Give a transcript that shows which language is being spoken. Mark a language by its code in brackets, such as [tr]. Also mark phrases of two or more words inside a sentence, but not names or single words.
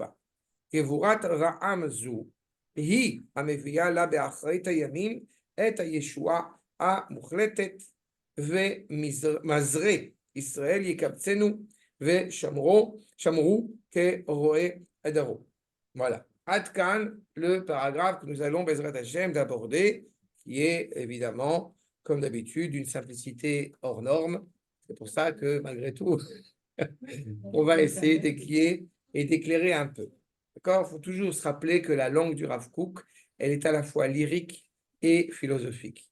[he] גבורת רעם זו היא המביאה לה באחרית הימים את הישועה המוחלטת, ומזרי ישראל יקבצנו ושמרו כרועה עדרו. [fr] Voilà. [he] עד כאן [fr] le paragraphe que nous allons, [he] בעזרת השם, [fr] d'aborder, qui est évidemment, comme d'habitude, d'une simplicité hors norme. C'est pour ça que, malgré tout, on va essayer d'éclayer et d'éclairer un peu. D'accord? Il faut toujours se rappeler que la langue du Rav Kook, elle est à la fois lyrique et philosophique.